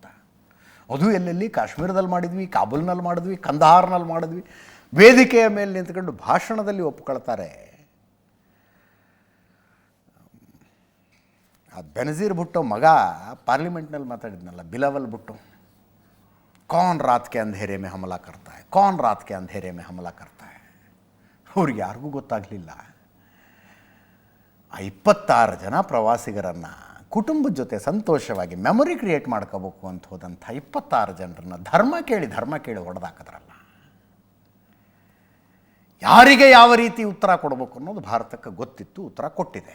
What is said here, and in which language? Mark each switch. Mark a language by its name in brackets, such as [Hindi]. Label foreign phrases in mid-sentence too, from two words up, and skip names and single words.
[Kannada] ಅದು ಎಲ್ಲೆಲ್ಲಿ? ಕಾಶ್ಮೀರದಲ್ಲಿ ಮಾಡಿದ್ವಿ, ಕಾಬೂಲ್ನಲ್ಲಿ ಮಾಡಿದ್ವಿ, ಕಂದಹಾರ್ನಲ್ಲಿ ಮಾಡಿದ್ವಿ. ವೇದಿಕೆಯ ಮೇಲೆ ನಿಂತ್ಕೊಂಡು ಭಾಷಣದಲ್ಲಿ ಒಪ್ಕೊಳ್ತಾರೆ. ಆ ಬೆನಜೀರ್ ಭುಟ್ಟೋ ಮಗ ಪಾರ್ಲಿಮೆಂಟ್ನಲ್ಲಿ ಮಾತಾಡಿದ್ನಲ್ಲ, ಬಿಲಾವಲ್ ಭುಟ್ಟೋ, [Hindi] कौन रात के अंधेरे में हमला करता है, कौन रात के अंधेरे में हमला करता है. [Kannada] ಅವ್ರಿಗೆ ಯಾರಿಗೂ ಗೊತ್ತಾಗಲಿಲ್ಲ. ಆ 26 ಜನ ಪ್ರವಾಸಿಗರನ್ನು ಕುಟುಂಬದ ಜೊತೆ ಸಂತೋಷವಾಗಿ [English] memory create [Kannada] ಮಾಡ್ಕೋಬೇಕು ಅಂತ ಹೋದಂಥ 26 ಜನರನ್ನು ಧರ್ಮ ಕೇಳಿ ಹೊಡೆದಾಕಿದ್ರಲ್ಲ. ಯಾರಿಗೆ ಯಾವ ರೀತಿ ಉತ್ತರ ಕೊಡಬೇಕು ಅನ್ನೋದು ಭಾರತಕ್ಕೆ ಗೊತ್ತಿತ್ತು, ಉತ್ತರ ಕೊಟ್ಟಿದೆ.